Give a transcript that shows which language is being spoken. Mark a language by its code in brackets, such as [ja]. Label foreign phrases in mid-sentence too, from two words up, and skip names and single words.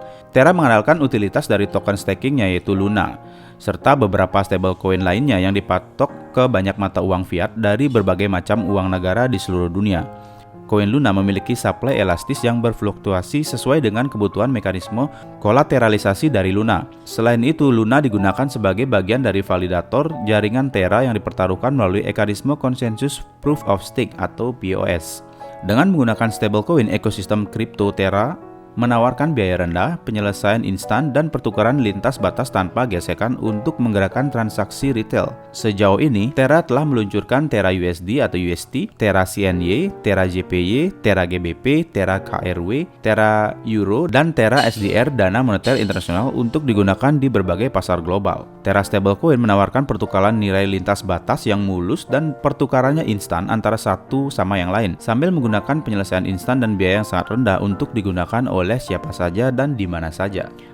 [id] Terra mengandalkan utilitas dari token staking yaitu Luna, serta beberapa stablecoin lainnya yang dipatok ke banyak mata uang fiat dari berbagai macam uang negara di seluruh dunia. Koin Luna memiliki supply elastis yang berfluktuasi sesuai dengan kebutuhan mekanisme kolateralisasi dari Luna. Selain itu, Luna digunakan sebagai bagian dari validator jaringan Terra yang dipertaruhkan melalui mekanisme konsensus [en] proof of stake [id] atau POS. Dengan menggunakan stablecoin, ekosistem kripto Terra menawarkan biaya rendah, penyelesaian instan, dan pertukaran lintas batas tanpa gesekan untuk menggerakkan transaksi retail. Sejauh ini, Terra telah meluncurkan Terra USD atau UST, Terra CNY, Terra JPY, Terra GBP, Terra KRW, Terra Euro, dan Terra SDR dana moneter internasional untuk digunakan di berbagai pasar global. Terra stablecoin menawarkan pertukaran nilai lintas batas yang mulus dan pertukarannya instan antara satu sama yang lain, sambil menggunakan penyelesaian instan dan biaya yang sangat rendah untuk digunakan oleh siapa saja dan di mana saja.